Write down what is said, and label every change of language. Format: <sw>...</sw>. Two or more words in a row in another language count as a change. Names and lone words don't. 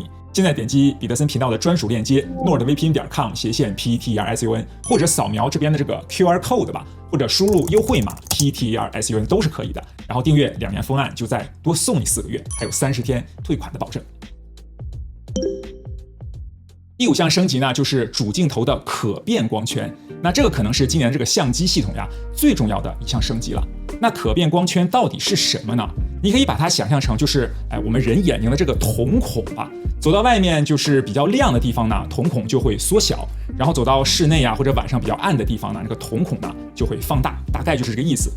<zh>現在點擊彼得森頻道的專屬鏈接 nordvpn.com/PTRSUN， 或者掃描這邊的這個</zh> <en>QR code</en> <zh>吧，或者輸入優惠碼 PTRSUN 都是可以的。然後訂閱2年方案就再多送你4個月，還有30天退款的保證。第5項升級呢，就是主鏡頭的可變光圈。那這個可能是今年這個相機系統呀最重要的一項升級了。那可變光圈到底是什麼呢？你可以把它想象成就是我們人眼睛的這個瞳孔吧。走到外面就是比較亮的地方呢，瞳孔就會縮小；然後走到室內啊或者晚上比較暗的地方呢，這個瞳孔呢就會放大，大概就是這個意思。</zh>